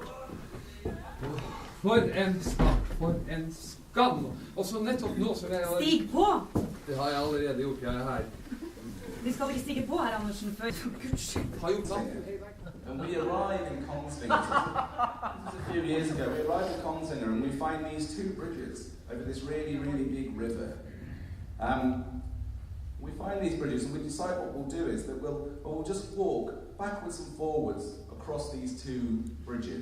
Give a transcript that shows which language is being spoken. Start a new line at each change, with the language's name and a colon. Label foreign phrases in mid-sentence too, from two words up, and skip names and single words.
Norwegian: For en skam, for en skam. Og så nettopp nå så jeg... Stig på! Det har jeg allerede gjort, jeg her. Vi skal ikke stige på her, Andersen, før... Gudskyld. Har gjort sant?
English: And we arrive in Kongsvinger, this is a few years ago, we arrive in Kongsvinger and we find these 2 bridges over this really, really big river. We find these bridges and we decide what we'll do is that we'll just walk backwards and forwards across these 2 bridges.